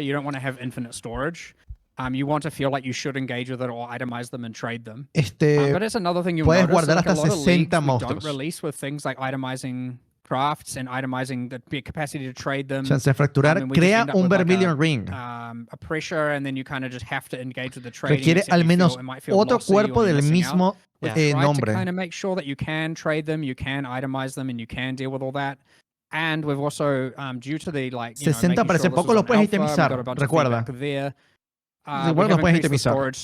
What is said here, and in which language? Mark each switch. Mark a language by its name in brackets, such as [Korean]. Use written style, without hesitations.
[English] You don't want to have infinite storage. You want to feel like you should engage with it or itemize them and trade them. But it's another thing you'll notice. [Spanish] Guardar [English] like [Spanish] hasta 60 monstruos. [English] Don't release with things like itemizing crafts and itemizing the capacity to trade them. [Spanish] Chance de fracturar, crea un Vermilion Ring. [English] A pressure, and then you kind of just have to engage with the trading. [Spanish] Requiere al menos otro cuerpo del mismo nombre. [English] To kind of make sure that you can trade them, you can itemize them, and you can deal with all that. And we've also, due to the [Spanish] 60 parece poco, lo puedes itemizar, recuerda. Bueno, los puedes itemizar.